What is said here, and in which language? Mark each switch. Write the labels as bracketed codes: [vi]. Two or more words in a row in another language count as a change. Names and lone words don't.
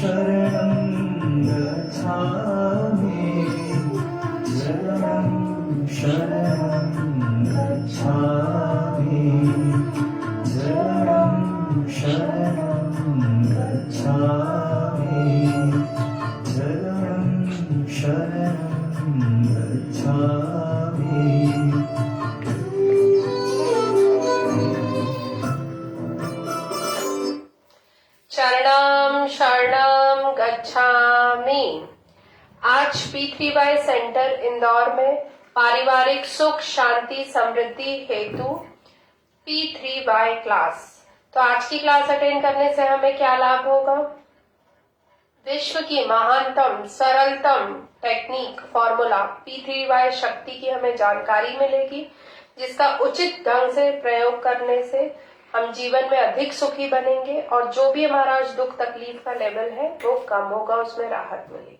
[pi] शरणं गच्छामि शरणं शरणं गच्छामि शरणं शरणं गच्छामि शरणं शरणं गच्छामि शरणं शरणं गच्छामि। [hi] आज P3Y सेंटर इंदौर में पारिवारिक सुख शांति समृद्धि हेतु P3Y क्लास। तो आज की [en] class attend [hi] करने से हमें क्या लाभ होगा? विश्व की महानतम सरलतम [en] technique formula [hi] P3Y शक्ति की हमें जानकारी मिलेगी, जिसका उचित ढंग से प्रयोग करने से हम जीवन में अधिक सुखी बनेंगे और जो भी हमारा आज दुख तकलीफ का लेवल है वो कम होगा, उसमें राहत मिलेगी।